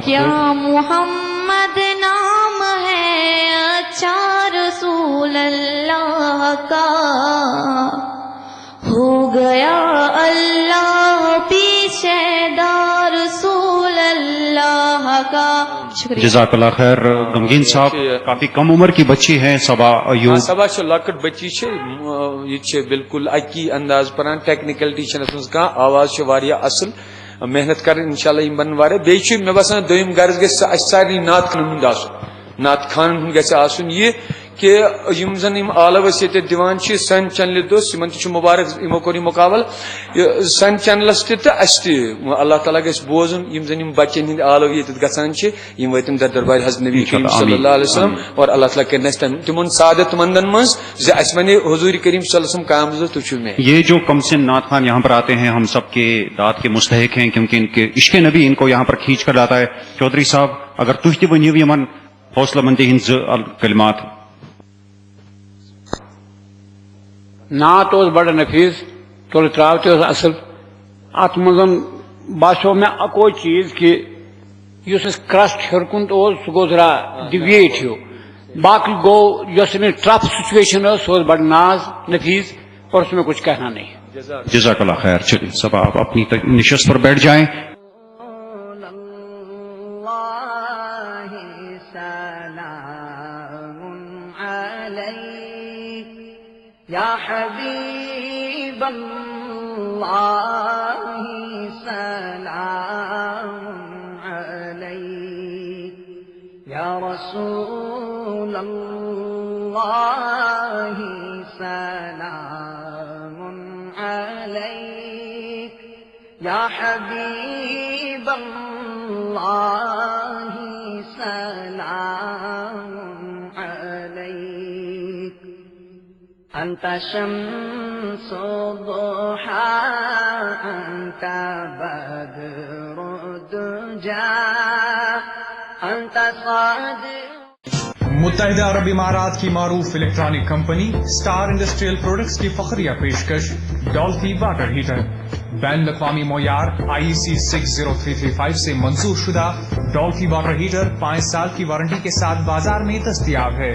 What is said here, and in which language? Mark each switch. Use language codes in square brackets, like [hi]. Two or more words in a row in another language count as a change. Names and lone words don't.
[ur] کیا محمد نام ہے اچھا رسول اللہ کا، ہو گیا اللہ بھی شیدا رسول اللہ کا۔ شکریہ، [ar] جزاک اللہ خیر۔ [ur] غمگین صاحب کافی کم عمر کی بچی ہیں صبا ایوب۔ [ks] صبا چھ لکٹ بچی چھ، یہ چھ بالکل اکی انداز پران، ٹیکنیکلٹی چھنس منز کانٛہہ، آواز چھ واریاہ اصل، [ur] محنت کریں [ar] انشاءاللہ [ks] یم بن واریاہ۔ بیٚیہِ چھُ مےٚ باسان دوٚیِم غرض گژھِ اسہِ سارنٕے نعت خانن ہُنٛد آسُن، نعت خانن ہُنٛد گژھِ آسُن یہِ کہ یم زن یم آلو أسۍ ییٚتہِ دِوان چھِ سن چینلہِ دۄہ، یمن تہِ چھُ مبارک، یمو کوٚر یہِ مقابل سن چینلس تہِ تہٕ اسہِ تہِ، اللہ تعالیٰ گژھِ بوزُن یم زن یم بچن ہٕنٛدۍ آلو ییٚتٮ۪تھ گژھان چھِ، یم وٲتِم در دربار حضرت نبی کریم [ar] صلی اللہ علیہ وسلم، [ks] اور اللہ تعالیٰ کرن اسہِ تمن سعادت مندن منٛز زِ اسہِ ونے حضور کریم [ar] صلی اللہ علیہ وسلم [ks] قیامت دۄہ تُہۍ چھِو مےٚ۔ [ur] یہ جو کم سن نعت خان یہاں پر آتے ہیں ہم سب کے داد کے مستحق ہیں، کیونکہ ان کے عشق نبی ان کو یہاں پر کھینچ کر لاتا ہے۔ [ks] چودھری صاحب اگر تُہۍ تہِ ؤنِو یمن حوصلہ مندی ہٕنٛدۍ زٕ کلمات۔ نعت اوس بڑا نفیس، تُل تراو تہِ اوس اصل، ات منٛز باسیو مےٚ اکوے چیز کہ یُس اسہِ کرسٹ ہیوٚر کُن اوس سُہ گوٚو ذرا ڈِویٹ ہیوٗ، باقی گوٚو یۄس أمِس ٹف سچویشن ٲس سُہ اوس بڑا ناز نفیس، [ur] اور اس میں کچھ کہنا نہیں۔ [ar] جزاک اللہ خیر۔ [ur] چلیے سب آپ اپنی نشست پر بیٹھ جائیں۔ [ar] یا حبیب اللہ سلام علیک، یا رسول اللہ سلام علیک۔ حبيب الله سلام عليك أنت شمس ضحى أنت بدر الدجى أنت صادق [ur] متحدہ عرب امارات کی معروف [en] electronic company [ur] اسٹار انڈسٹریل پروڈکٹس کی فخریہ پیشکش ڈولفی [en] water heater [ur] بین اوی معیار IEC 60335 سے منظور شدہ ڈولفی [en] water heater [ur] 5 سال کی وارنٹی کے ساتھ بازار میں دستیاب ہے.